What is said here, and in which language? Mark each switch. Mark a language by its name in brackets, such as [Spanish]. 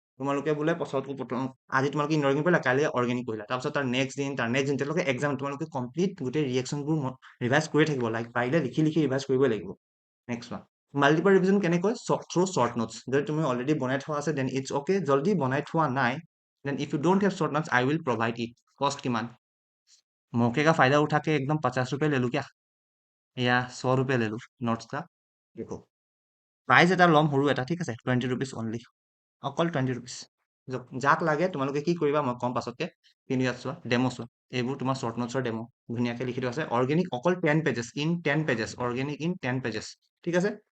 [Assamese] তোমালোকে বোলে প্ৰথম আজি তোমালোকে ইনঅৰ্গেনিক কৰিলা, কাইলৈ অৰ্গেনিক কৰিলা, তাৰপিছত তাৰ নেক্সট দিন তাৰ নেক্সট দিন তেওঁলোকে এক্সাম তোমালোকে কমপ্লিট গোটেই ৰিয়েকশ্যনবোৰ ৰিভাইজ কৰি থাকিব, লাইক পাৰিলে লিখি লিখি ৰিভাইজ কৰিবই লাগিব। নেক্সট ওৱান, মাল্টিপল ৰিভিজন কেনেকৈ, থ্ৰু শ্বৰ্ট নোটছ, যদি তুমি অলৰেডি বনাই থোৱা আছে দেন ইটছ অ'কে, জল্দি বনাই থোৱা নাই [English] Then if you don't have short notes I will provide it. [Hindi] Cost [Assamese] किमान, [Hindi] मौके का फायदा उठा के एकदम 50 रुपए ले लूँ क्या, या 100 रुपए ले लूँ नोट्स का। देखो [Assamese] প্ৰাইজ এটা ল'ম সৰু এটা, ঠিক আছে, 20 रुपीज অনলি, অকল 20 रुपीज। যাক লাগে তোমালোকে কি কৰিবা মই কম পাছতকে, কিন্তু ইয়াত চোৱা ডেমো চোৱা, এইবোৰ তোমাৰ শ্বৰ্ট নোটছৰ ডেমো ধুনীয়াকে লিখি থোৱা আছে, অৰ্গেনিক অকল 10 pages, in 10 pages, organic in 10 pages, ঠিক আছে।